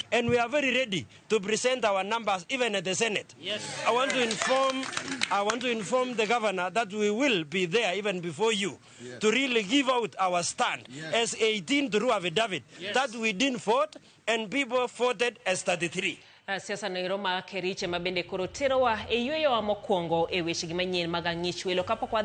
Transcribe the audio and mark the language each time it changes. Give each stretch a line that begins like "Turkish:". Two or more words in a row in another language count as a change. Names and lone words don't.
English: And we are very ready to present our numbers even at the Senate. Yes. I want to inform the governor that we will be there even before you to really give out our stand as 18 through affidavit that we didn't vote and people voted as 33.
Luo (Kenya and Tanzania): Siasa no ma Kericho mabende koro terowa e yweyo wa mokwongo e weche gi manyien mag ang'ich welo kapok